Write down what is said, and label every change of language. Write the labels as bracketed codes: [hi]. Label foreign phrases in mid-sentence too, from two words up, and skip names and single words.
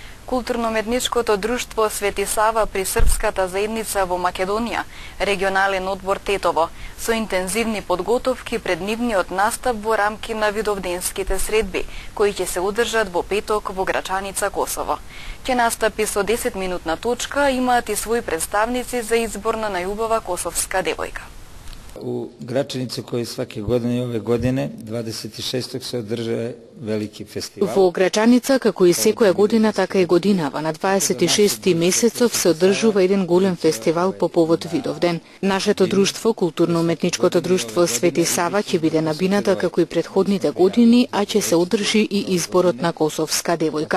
[mk] Културно-уметничкото друштво Свети Сава при Српската заедница во Македонија, регионален одбор Тетово, со интензивни подготовки пред нивниот настап во рамки на видовденските средби, кои ќе се одржат во петок во Грачаница, Косово. Ќе настапи со 10-минутна точка, имаат и своји представници за избор на најубава косовска девојка. [sr] U Gračanici koji svake godine i ove godine 26. se održava veliki festival. [mk] Во Грачаница, како и секоја година, така и годинава, на 26. месецов се одржува еден голем фестивал по повод Видовден. Нашето друштво, културно-уметничкото друштво Свети Сава, ќе биде на бината како и претходните години, а ќе се одржи и изборот на косовска девојка.